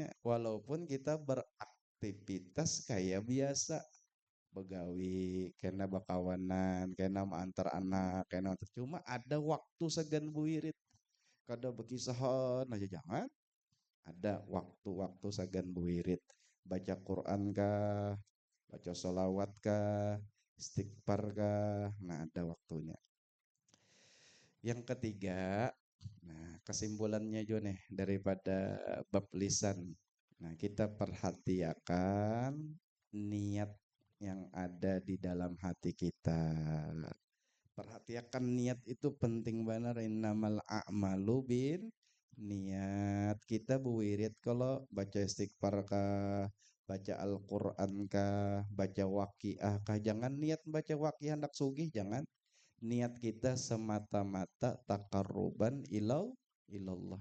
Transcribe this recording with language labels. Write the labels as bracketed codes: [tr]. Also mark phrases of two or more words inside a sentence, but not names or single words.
[bjn] Walaupun kita beraktivitas kayak biasa, begawi, kena bakawanan, kena antar anak, kena cuma ada waktu segan buirit. Kada berkisahan aja jangan. Ada waktu-waktu segan buirit. [id] Baca Quran kah, baca sholawat kah, istighfar kah. Nah, ada waktunya. Yang ketiga, nah kesimpulannya juga nih daripada bab lisan. Nah, kita perhatikan niat yang ada di dalam hati kita. Perhatikan niat itu penting banget. [ar] إنما الأعمال بالنيات. [id] Kita buwirit kalau baca istighfar kah, baca Al-Quran kah, baca waqiah kah. Jangan niat baca waqiah hendak sugih, jangan. Niat kita semata-mata [ar] تقربا إلى الله.